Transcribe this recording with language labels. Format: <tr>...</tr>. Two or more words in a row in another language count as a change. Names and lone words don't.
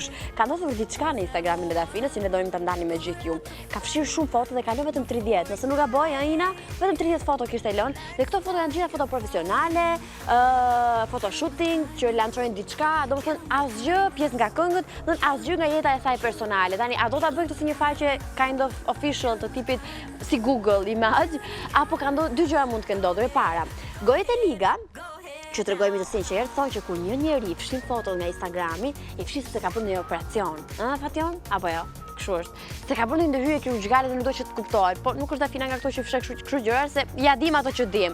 <sq>Ka ndodhur diçka në Instagramin e Dafinës, si ne donim ta ndanim me gjithë ju. Ka fshirë shumë foto dhe ka lënë vetëm 30. Nëse nuk gaboj, Aina, vetëm 30 foto kishte lënë dhe këto foto janë gjitha foto profesionale, photoshooting që lançojnë diçka, domethënë asgjë pjesë nga këngët, domethënë asgjë nga jeta e saj personale. Tani a do ta bëj këtë si një faqe</sq> <en>kind of official</en> <sq>të tipit si Google Image, apo ka ndodhur dy gjëra mund të kenë ndodhur e para. Gojet e Liga, që tregojmë të sinqert, thonë që kur një njeri fshin foto nga Instagrami, i fshin se ka bërë një operacion. Fation? Apo jo? Kështu është. Se ka bërë një ndërhyrje kirurgjikale dhe nuk do që të kuptohet, po nuk është Dafina nga këto që fshek kështu gjëra se ja dim ato që dim.</sq>